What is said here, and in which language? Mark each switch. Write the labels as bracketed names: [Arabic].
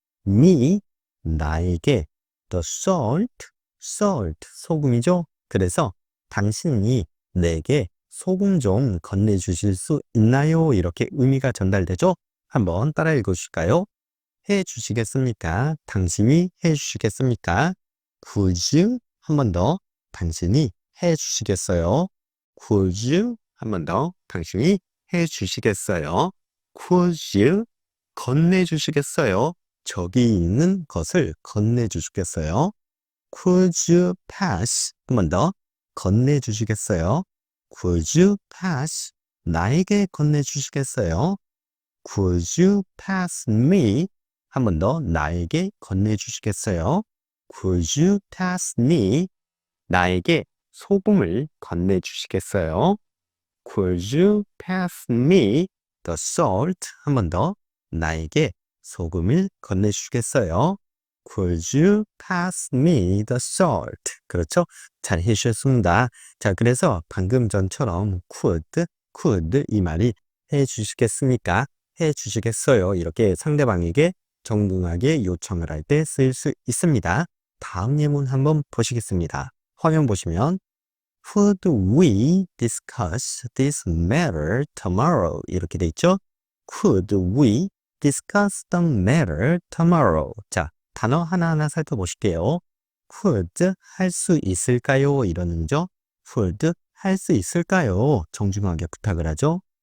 [English] Me [Korean] 나에게 [English] the salt [Korean] 소금이죠. 그래서 당신이 내게 소금 좀 건네주실 수 있나요? 이렇게 의미가 전달되죠. 한번 따라 읽어주실까요? 해주시겠습니까? 당신이 해주시겠습니까? [English] Could you? [Korean] 한 번 더. 당신이 해주시겠어요? Could you? 한 번 더. 당신이 해주시겠어요? [English] Could you? [Korean] 건네주시겠어요? 저기 있는 것을 건네주시겠어요? [English] Could you pass? [Korean] 한 번 더. 건네주시겠어요? [English] Could you pass? [Korean] 나에게 건네주시겠어요? [English] Could you pass me? [Korean] 한 번 더. 나에게 건네주시겠어요? [English] Could you pass me? [Korean] 나에게 소금을 건네주시겠어요? [English] Could you pass me the salt? [Korean] 한 번 더. 나에게 소금을 건네주시겠어요? [English] Could you pass me the salt? [Korean] 그렇죠? 잘 해주셨습니다. 자, 그래서 방금 전처럼 could 이 말이 해주시겠습니까? 해주시겠어요? 이렇게 상대방에게 정중하게 요청을 할 때 쓸 수 있습니다. 다음 예문 한번 보시겠습니다. 화면 보시면 [English] Could we discuss this matter tomorrow? [Korean] 이렇게 돼 있죠? [English] Could we discuss the matter tomorrow? [Korean] 자, 단어 하나하나 살펴보실게요. Could 할 수 있을까요? 이런 의미죠. Could 할 수 있을까요? 정중하게 부탁을 하죠.